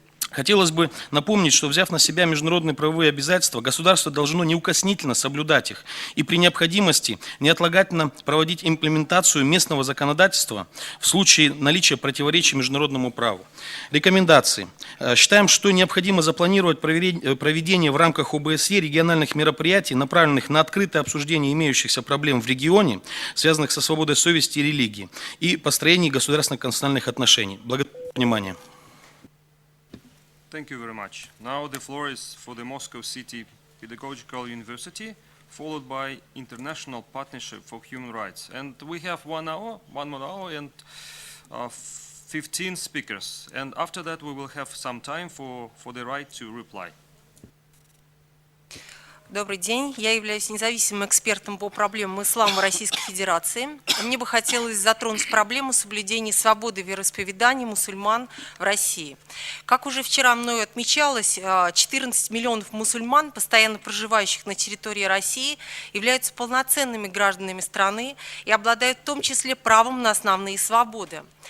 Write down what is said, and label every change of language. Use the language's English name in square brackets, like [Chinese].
[Russian] Хотелось бы напомнить, что, взяв на себя международные правовые обязательства, государство должно неукоснительно соблюдать их и при необходимости неотлагательно проводить имплементацию местного законодательства в случае наличия противоречий международному праву. Рекомендации. Считаем, что необходимо запланировать проведение в рамках ОБСЕ региональных мероприятий, направленных на открытое обсуждение имеющихся проблем в регионе, связанных со свободой совести и религии, и построение государственных конституциональных отношений. Благодарю за внимание. [English] Thank you very much. Now the floor is for the Moscow City Pedagogical University, followed by International Partnership for Human Rights. And we have 1 more hour and 15 speakers. And after that we will have some time for the right to reply. [Russian] Добрый день. Я являюсь независимым экспертом по проблемам ислама Российской Федерации. Мне бы хотелось затронуть проблему соблюдения свободы вероисповедания мусульман в России. Как уже вчера мною отмечалось, 14 миллионов мусульман, постоянно проживающих на территории России, являются полноценными гражданами страны и обладают в том числе правом на основные свободы.